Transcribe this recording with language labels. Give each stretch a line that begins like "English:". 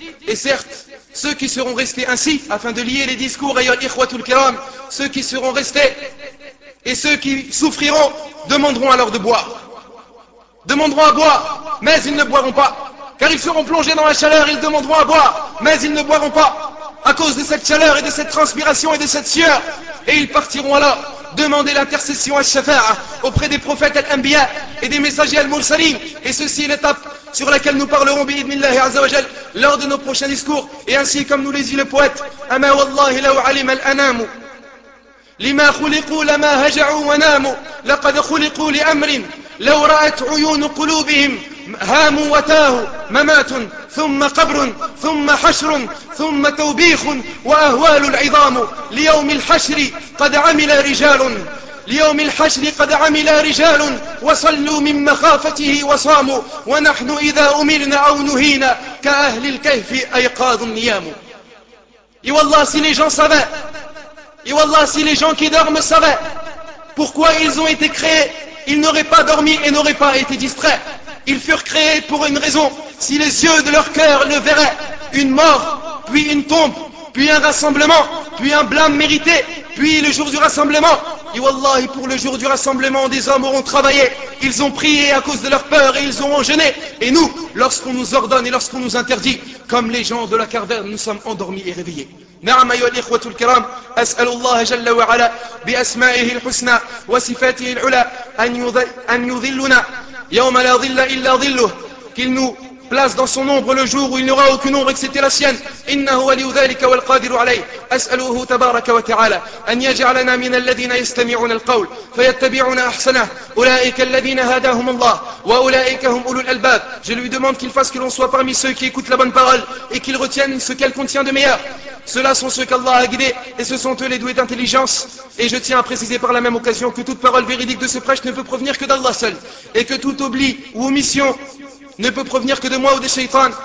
French: Et certes, ceux qui seront restés ainsi, afin de lier les discours,
Arabic: ayyuhal ikhwatul kiram,
French: ceux qui seront restés et ceux qui souffriront demanderont alors de boire, demanderont à boire, mais ils ne boiront pas, car ils seront plongés dans la chaleur, ils demanderont à boire, mais ils ne boiront pas à cause de cette chaleur et de cette transpiration et de cette sueur. Et ils partiront alors demander l'intercession à Shafa'a auprès des prophètes al-Anbiya et des messagers al-Mursalim. Et ceci est l'étape sur laquelle nous parlerons
Arabic: bi'idhnillahi azza wa jal
French: lors de nos prochains discours. Et ainsi comme nous les dit le poète:
Arabic: Ama wallahi law alim al-anamu لما خلقوا لما هجعوا وناموا، لقد خلقوا لأمر لو رأت عيون قلوبهم هاموا وتاهوا، ممات ثم قبر ثم حشر ثم توبيخ وأهوال العظام. ليوم الحشر قد عمل رجال، ليوم الحشر قد عمل رجال وصلوا من مخافته وصاموا، ونحن إذا أمرنا أو نهينا كأهل الكهف أيقاظ النيام.
French: Et والله si les gens savaient, et والله si les gens qui dorment savaient pourquoi ils ont été créés, ils n'auraient pas dormi et n'auraient pas été distraits. Ils furent créés pour une raison. Si les yeux de leur cœur le verraient, une mort, puis une tombe, puis un rassemblement, puis un blâme mérité, puis le jour du rassemblement. Et wallahi, pour le jour du rassemblement, des hommes auront travaillé. Ils ont prié à cause de leur peur et ils auront jeûné. Et nous, lorsqu'on nous ordonne et lorsqu'on nous interdit, comme les gens de la caverne, nous sommes endormis et réveillés.
Arabic: نعم أيها الإخوة الكرام، أسأل الله جل وعلا بأسمائه الحسنى وصفاته العلى أن يظلنا يوم لا ظل إلا ظله،
French: qu'il nous place dans son ombre le jour où il n'y aura aucune ombre excepté la sienne.
Arabic: إنه ولي ذلك والقادر عليه. أسأله تبارك وتعالى أن يجعلنا من الذين يستمعون القول فيتبعون أحسنه أولئك الذين هداهم الله وأولئك هم أولو الألباب.
French: Je lui demande qu'il fasse que l'on soit parmi ceux qui écoutent la bonne parole et qu'il retienne ce qu'elle contient de meilleur. Ceux-là sont ceux qu'Allah a guidés et ce sont eux les doués d'intelligence. Et je tiens à préciser par la même occasion que toute parole véridique de ce prêche ne peut provenir que d'Allah seul, et que tout oubli ou omission ne peut provenir que de moi ou de Shaitan.